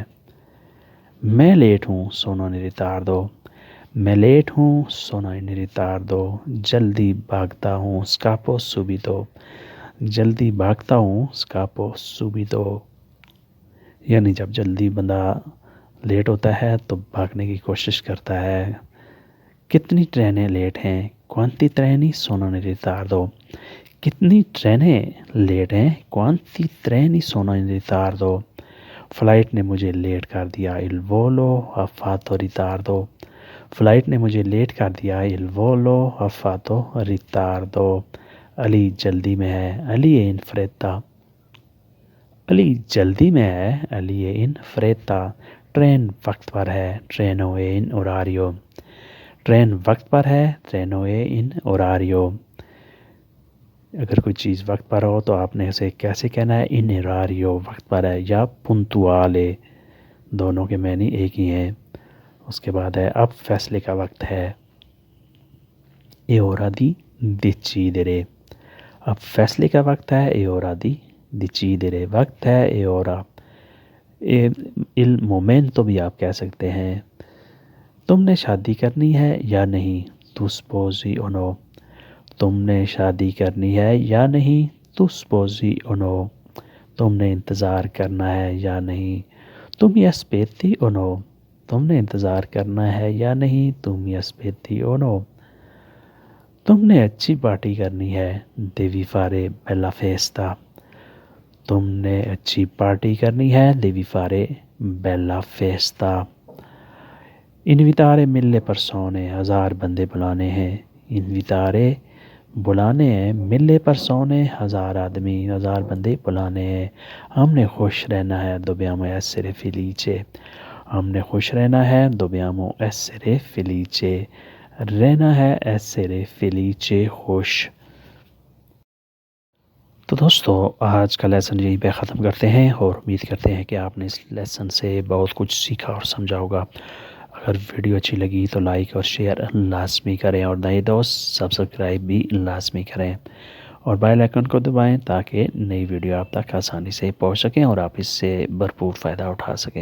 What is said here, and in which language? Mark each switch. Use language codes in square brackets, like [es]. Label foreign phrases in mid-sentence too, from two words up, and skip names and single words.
[ur] میں لیٹ ہوں، [it] sono in ritardo, [ur] میں لیٹ ہوں، [it] sono in ritardo, [ur] جلدی بھاگتا ہوں، [it] scappo subito, [ur] جلدی بھاگتا ہوں، [it] scappo subito, [ur] یعنی جب جلدی بندہ لیٹ ہوتا ہے تو بھاگنے کی کوشش کرتا ہے۔ کتنی ٹرینیں لیٹ ہیں، [it] quanti treni sono in ritardo, [ur] کتنی ٹرینیں لیٹ ہیں، [it] quanti treni sono in ritardo, [ur] فلائٹ نے مجھے لیٹ کر دیا، [it] il volo ha fatto ritardo، [ur] فلائٹ نے مجھے لیٹ کر دیا، [it] il volo ha fatto ritardo، [ur] علی جلدی میں ہے، علی [it] è in fretta، [ur] علی جلدی میں ہے، علی [it] è in fretta، [ur] ٹرین وقت پر ہے، [it] treno è in orario، [ur] ٹرین وقت پر ہے، [it] treno è in orario، [ur] اگر کوئی چیز وقت پر ہو تو آپ نے اسے کیسے کہنا ہے؟ [it] in orario, [ur] وقت پر ہے، یا puntuale، دونوں کے معنی ایک ہی ہیں۔ اس کے بعد ہے اب فیصلے کا وقت ہے، [it] è ora di decidere، [ur] اب فیصلے کا وقت ہے، [it] è ora di decidere، [ur] وقت ہے، [it] è ora، il momento [ur] بھی آپ کہہ سکتے ہیں۔ تم نے شادی کرنی ہے یا نہیں؟ [it] tu sposi o no, [ur] تم نے شادی کرنی ہے یا نہیں؟ [it] tu sposi o no, [ur] تم نے انتظار کرنا ہے یا نہیں؟ [it] تم mi aspetti o no، [ur] تم نے انتظار کرنا ہے یا نہیں؟ [it] تم mi aspetti o no، [ur] تم نے اچھی پارٹی کرنی ہے، [it] devi fare bella festa، [ur] تم نے اچھی پارٹی کرنی ہے، [it] devi fare bella festa۔ invitare mille persone, [ur] 1000 بندے بلانے ہیں، انویتارے بلانے ہیں، [it] mille persone [ur] 1000 آدمی، 1000 بندے بلانے ہیں۔ ہم نے خوش رہنا ہے، [it] dobbiamo essere felice، [ur] ہم نے خوش رہنا ہے، [it] dobbiamo essere felice، [ur] رہنا ہے [it] essere felice، [ur] خوش۔ تو دوستو آج کا لیسن یہیں پہ ختم کرتے ہیں اور امید کرتے ہیں کہ آپ نے اس لیسن سے بہت کچھ سیکھا اور سمجھا ہوگا۔ اگر ویڈیو اچھی لگی تو لائک اور شیئر لازمی کریں اور نئے دوست سبسکرائب بھی لازمی کریں، اور بیل آئیکن کو دبائیں تاکہ نئی ویڈیو آپ تک آسانی سے پہنچ سکیں اور آپ اس سے بھرپور فائدہ اٹھا سکیں۔